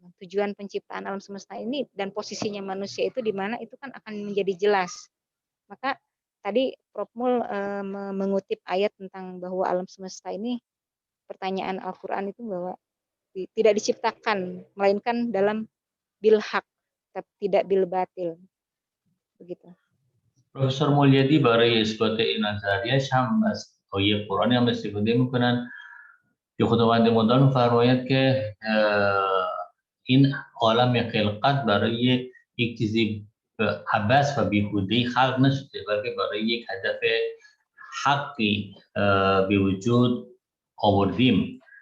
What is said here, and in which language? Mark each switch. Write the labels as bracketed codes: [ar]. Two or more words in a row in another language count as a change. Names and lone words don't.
[id] Tujuan penciptaan alam semesta ini dan posisinya manusia itu di mana itu kan akan menjadi jelas. Maka tadi Prof. Mul mengutip ayat tentang bahwa alam semesta ini pertanyaan Al-Qur'an itu bahwa tidak diciptakan melainkan dalam [ar] بالحق, [id] tidak [ar] بالباطل. [id] begitu. [fa] پروفسور مولیدی برای اثبات این نظریه‌اش هم از آیه قرآنی هم استفاده میکنن که خداوند متعال می‌فرماید که این عالم خلقت برای یک چیزی عبث و بیهوده‌ای خلق نشده بلکه برای یک هدف حقی به وجود آوردیم.